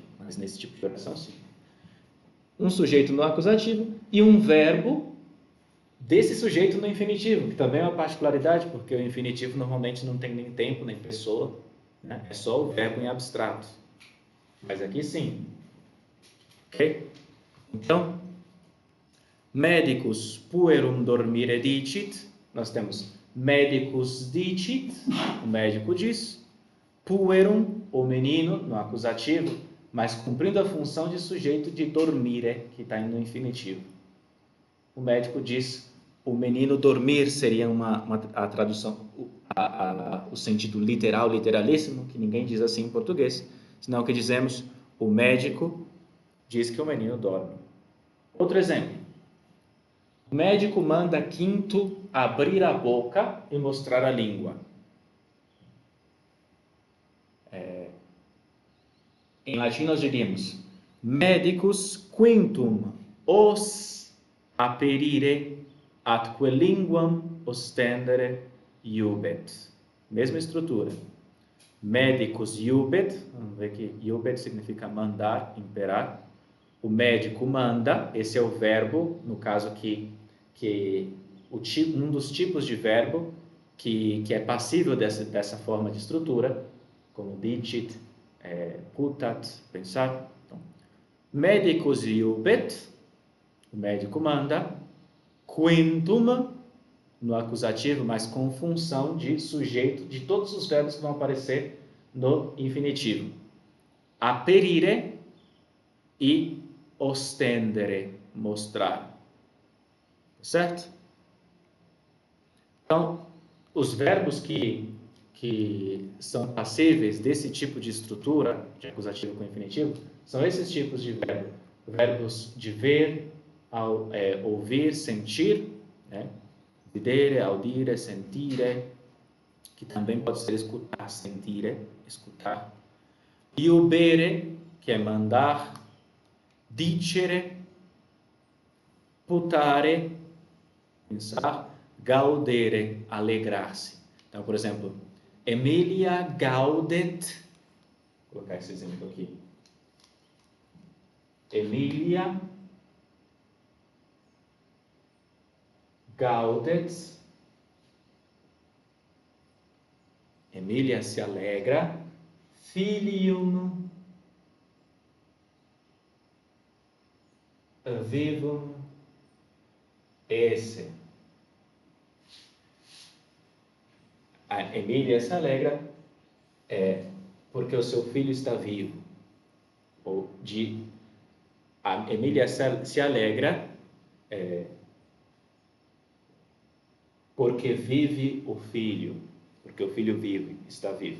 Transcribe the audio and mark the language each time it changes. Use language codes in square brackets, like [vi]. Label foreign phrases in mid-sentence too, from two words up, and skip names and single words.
[pt] Mas nesse tipo de oração, sim. Um sujeito no acusativo e um verbo desse sujeito no infinitivo, que também é uma particularidade, porque o infinitivo normalmente não tem nem tempo, nem pessoa, né? É só o verbo em abstrato. Mas aqui sim. Ok? Então, [la] medicus puerum dormire dicit, [pt] nós temos [la] medicus dicit, [pt] o médico diz, puerum, o menino, no acusativo, mas cumprindo a função de sujeito de dormire, que está no infinitivo. O médico diz, o menino dormir seria a tradução, o sentido literal, literalíssimo, que ninguém diz assim em português, senão que dizemos, o médico diz que o menino dorme. Outro exemplo. O médico manda Quinto abrir a boca e mostrar a língua. Em latim nós diríamos [la] medicus quintum os aperire atque linguam ostendere iubet. [pt] Mesma estrutura. [la] Medicus iubet, [pt] vamos ver que iubet significa mandar, imperar. O médico manda, esse é o verbo, no caso que um dos tipos de verbo que é passível dessa forma de estrutura, como [la] dicit, putat, [pt] pensar. Então, [la] medicus iubet, [pt] O médico manda. Quintum, no acusativo, mas com função de sujeito de todos os verbos que vão aparecer no infinitivo. [la] Aperire e ostendere, [pt] mostrar. Certo? Então, os verbos que são passíveis desse tipo de estrutura, de acusativo com infinitivo, são esses tipos de verbo. Verbos de ver, ouvir, sentir, né? Vedere, [la] audire, sentire, [pt] que também pode ser escutar, sentire, escutar. Iubere, que é mandar. [la] Dicere, putare, pensar. [pt] Gaudere, alegrar-se. Então, por exemplo, [la] Emilia gaudet, [pt] vou colocar esse exemplo aqui. [la] Emilia gaudet, [pt] Emília se alegra, [la] filium vivum esse. [pt] A Emília se alegra porque o seu filho está vivo. A Emília se alegra porque vive o filho, porque o filho vive, está vivo.